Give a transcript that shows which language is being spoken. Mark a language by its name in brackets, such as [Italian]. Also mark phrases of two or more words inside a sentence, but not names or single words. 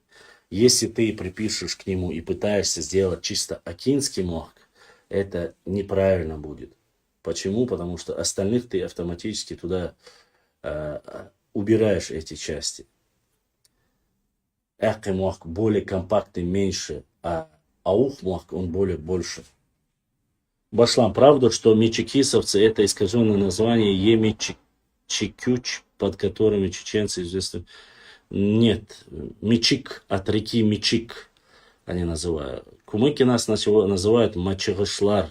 [Russian] Если ты припишешь к нему и пытаешься сделать чисто акинский мохк, это неправильно будет. Почему? Потому что остальных ты автоматически туда убираешь эти части. Эхкий мохк более компактный, меньше, а аух мохк он больше. Башлам, правда, что мечекисовцы это искаженное название емечек. Чикюч, под которыми чеченцы известны. Нет, Мичик, от реки Мичик они называют. Кумыки нас называют Мачыгышлар.